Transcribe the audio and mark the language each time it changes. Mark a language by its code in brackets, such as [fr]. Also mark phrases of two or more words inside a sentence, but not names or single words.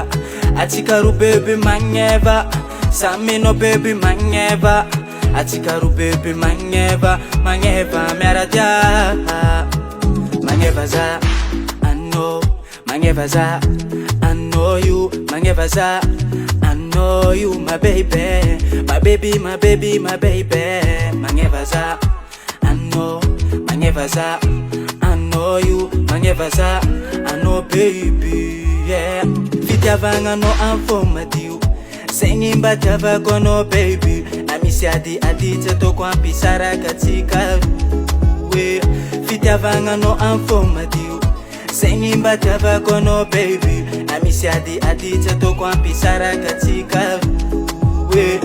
[mg] Atsika roa bebe magneva, saminao bebe magneva. Atsika roa bebe magneva, magneva miaradia. Magneva za anao, magneva za anao io, magneva za anao io, [en] my baby, my baby, my baby, my baby. [mg] Magneva za anao, magneva za anao io, magneva za anao [en] baby, yeah. [mg] Fitiavagna anao am'fô madio, zegny mba tiavako anao baby. Na misy ady tsy ataoko ampisaraka atsika roe. Fitiavagna anao am'fô madio, zegny mba tiavako anao baby. Na misy ady tsy ataoko ampisaraka atsika roe.